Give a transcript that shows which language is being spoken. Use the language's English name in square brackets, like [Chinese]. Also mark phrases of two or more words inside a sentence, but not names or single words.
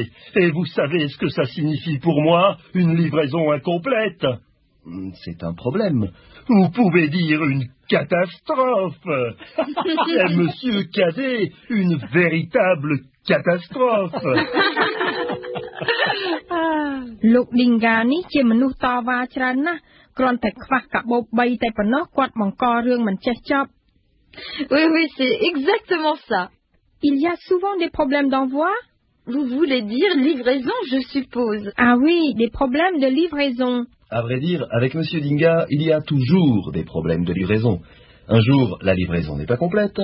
[French] Et vous savez ce que ça signifie pour moi, une livraison incomplète? C'est un problème. Vous pouvez dire une catastrophe. Et Monsieur Cadet, une véritable catastrophe. [Khmer] Lục Dinga នេះជាមនុស្សតវ៉ាច្រើនណាស់គ្រាន់តែខ្វះកាបូប3តែប៉ុណ្ណោះគាត់បង្ករឿងមិនចេះចប់ [French] Oui, c'est exactement ça. Il y a souvent des problèmes d'envoi? Vous voulez dire livraison, je suppose. Ah oui, des problèmes de livraison. À vrai dire, avec Monsieur Dinga, il y a toujours des problèmes de livraison. Un jour, la livraison n'est pas complète.